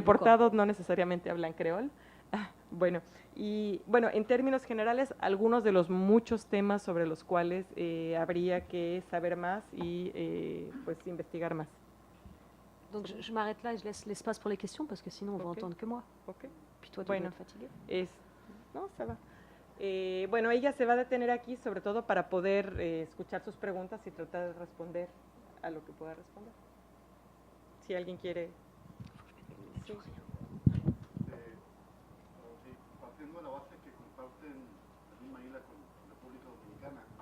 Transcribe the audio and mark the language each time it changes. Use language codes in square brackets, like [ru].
[es] deportados no necesariamente hablan creol. Bueno, en términos generales, algunos de los muchos temas sobre los cuales habría que saber más y pues investigar más. [fr] Donc je m'arrête là et je laisse l'espace pour les questions parce que sinon on va entendre que moi. Okay. Puis toi, tu [es] Bueno, [fr] dois être fatiguée. [es] No, se va. Bueno, ella se va a detener aquí sobre todo para poder escuchar sus preguntas y tratar de responder a lo que pueda responder. Si alguien quiere... Sí. Partiendo de la base que comparten la misma isla con República Dominicana.